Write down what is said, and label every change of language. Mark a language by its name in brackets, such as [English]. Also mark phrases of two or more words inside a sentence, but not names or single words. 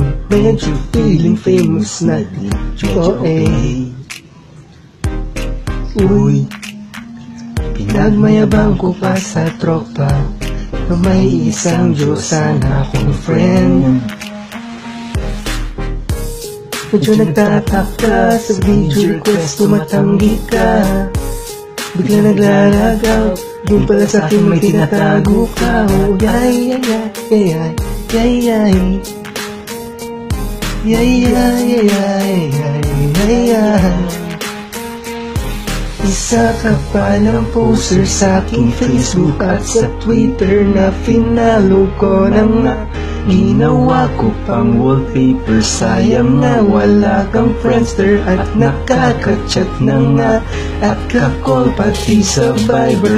[Filipino] Medyo [English] feeling famous [Filipino] na din. Uy, pinagmayabang ko pa sa tropa na may isang Diyos sana akong friend. Medyo nagtataka sa video request, tumatanggi ka. Bigla naglalagaw, yung pala sa akin may tinatago ka. Oh, yay, yay, yay, yay, yay, yay, yay, yay, yay, yay. Isa ka pa ng poster sa aking Facebook at sa Twitter na finalo ko na nga. Ginawa ko pang wallpaper, sayang na wala kang Friendster at nakaka-chat na nga at ka-call pati sa Viber.